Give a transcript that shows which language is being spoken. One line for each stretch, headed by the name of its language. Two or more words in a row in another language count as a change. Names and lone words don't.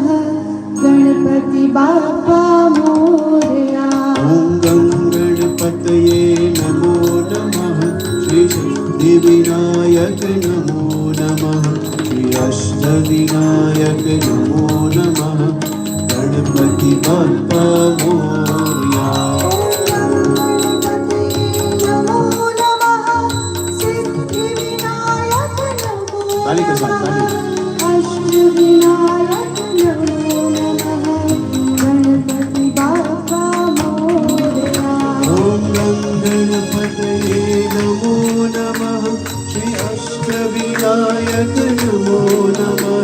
Marathi: गणपति बाप्पा मोरया।
Sanskrit: ॐ गणपतये नमो नमः। श्री सिद्धिविनायक नमो नमः। श्री अष्टविनायक नमो नमः।
Marathi: गणपति बाप्पा मोरया।
Hindi: ताली के साथ ताली।
Sanskrit: अष्टविनायक नमो नमः।
Marathi: गणपति बाप्पा मोरया।
Sanskrit: ॐ गणपतये नमो नमः। श्री अष्टविनायक नमो नमः।